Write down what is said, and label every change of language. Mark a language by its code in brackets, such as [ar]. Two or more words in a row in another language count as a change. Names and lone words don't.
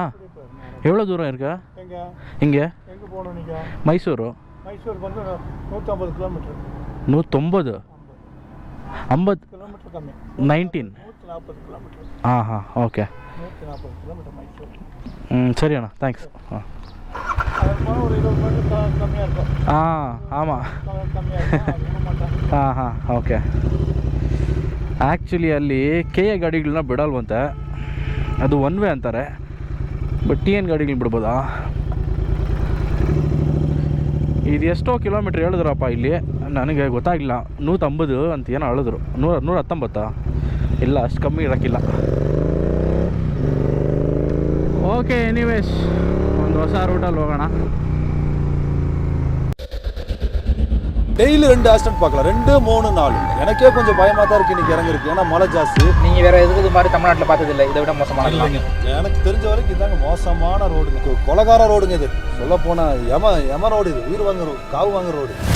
[ta] எவ்வளோ தூரம் இருக்கா இங்கே? மைசூரு 150 கிலோமீட்டர். 150 50 கிலோமீட்டர் கம்மி. 19 140 கிலோமீட்டர். ஓகே. 140 கிலோமீட்டர் மைசூர். சரி அண்ணா, தேங்க்ஸ். ஒரு 20 மீட்டர் கம்மியாக இருக்கும். ஆமாம் ಓಕೆ. [kn] ಆ್ಯಕ್ಚುಲಿ ಅಲ್ಲಿ KA ಗಾಡಿಗಳನ್ನ ಬಿಡಲ್ವಂತೆ, ಅದು [en] one way [kn] ಅಂತಾರೆ. ಬಟ್ TN ಗಾಡಿಗಳು ಬಿಡ್ಬೋದಾ? ಇದು ಎಷ್ಟೋ ಕಿಲೋಮೀಟ್ರ್ ಹೇಳಿದ್ರಪ್ಪ ಇಲ್ಲಿ, ನನಗೆ ಗೊತ್ತಾಗಿಲ್ಲ. 150 ಅಂತ ಏನೋ ಹೇಳಿದ್ರು. 119 ಇಲ್ಲ, ಅಷ್ಟು ಕಮ್ಮಿ ಇರೋಕ್ಕಿಲ್ಲ. [en] okay, anyways [kn] ಒಂದು ಹೊಸ ರೂಟಲ್ಲಿ ಹೋಗೋಣ. [ta] டெய்லி 2 ஆக்சிடென்ட் பார்க்கலாம், 2 3 4. எனக்கே கொஞ்சம் பயமாக தான் இருக்குது இன்றைக்கி இறங்கிருக்கு. ஏன்னா மழை ஜாஸ்தி. நீங்கள் வேறு எதுக்கு இது மாதிரி தமிழ்நாட்டில் பார்த்ததில்லை, இதை விட மோசமான இல்லைங்க. எனக்கு தெரிஞ்ச வரைக்கும் இதாங்க மோசமான ரோடுங்க, கொலகார ரோடுங்க இது. சொல்ல போனால் யம ரோடு இது, உயிர் வாங்குற காவு வாங்குற ரோடு.